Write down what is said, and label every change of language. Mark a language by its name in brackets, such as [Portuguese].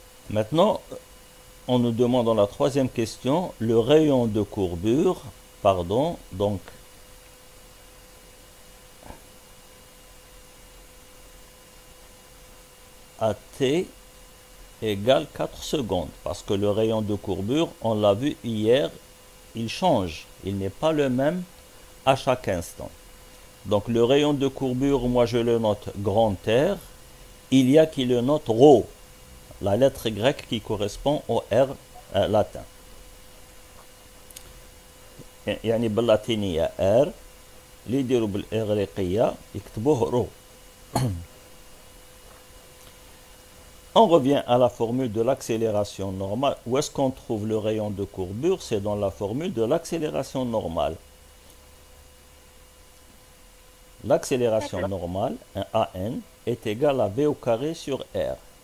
[French] Maintenant, on nous demande dans la troisième question le rayon de courbure, donc AT égale 4 secondes, parce que le rayon de courbure, on l'a vu hier, il change, il n'est pas le même à chaque instant. Donc le rayon de courbure, moi je le note grand R, il y a qui le note ρ, la lettre grecque qui correspond au R latin. [Arabic] يعني باللاتينية R اللي يديروا بالإغريقية يكتبوه ρ. [French] On revient à la formule de l'accélération normale. Où est-ce qu'on trouve le rayon de courbure? C'est dans la formule de l'accélération normale. L'accélération normale, un AN, est égale à V au carré sur R.